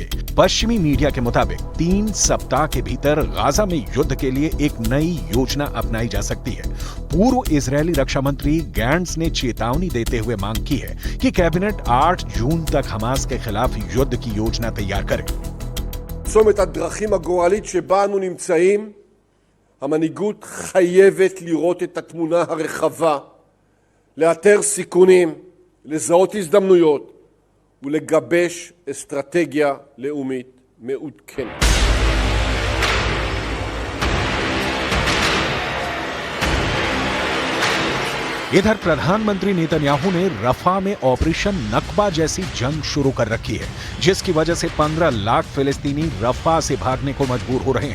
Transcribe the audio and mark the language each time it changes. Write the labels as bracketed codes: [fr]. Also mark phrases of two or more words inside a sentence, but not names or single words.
[hi] पश्चिमी मीडिया के मुताबिक 3 सप्ताह के भीतर गाजा में युद्ध के लिए एक नई योजना अपनाई जा सकती है। पूर्व इजरायली रक्षा मंत्री गैंट्स ने चेतावनी देते हुए मांग की है कि कैबिनेट 8 जून तक हमास के खिलाफ युद्ध की योजना तैयार करे। [he] צומת הדרכים הגורלית שבה אנו נמצאים, המנהיגות חייבת לראות את התמונה הרחבה, לאתר סיכונים, לזהות הזדמנויות ולגבש אסטרטגיה לאומית מעודכנת. [hi] इधर प्रधानमंत्री नेतन्याहू ने रफा में ऑपरेशन नकबा जैसी जंग शुरू कर रखी है, जिसकी वजह से 15 लाख फिलिस्तीनी रफा से भागने को मजबूर हो रहे हैं।